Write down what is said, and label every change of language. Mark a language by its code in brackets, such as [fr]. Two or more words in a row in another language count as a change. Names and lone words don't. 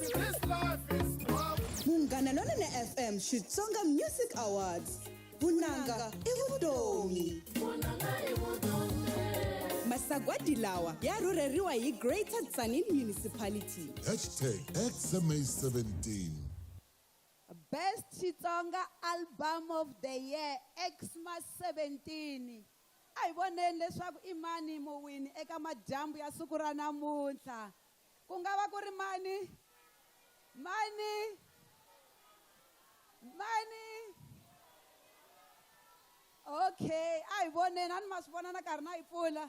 [ts] Munghana Lonene FM Xitsonga Music Awards. Vunanga i vutomi. Masagwadi lawa ya rhurheriwa hi Greater Tzaneen Municipality. #Xma17. [en] Best Xitsonga Album of the Year Xma17. [ts] A hi voneni leswaku i mani muwini eka madyambu ya siku ra namuntlha. Ku nga va ku ri mani? Okay, a hi voneni, a ni ma swi vona na karhi na yi pfula.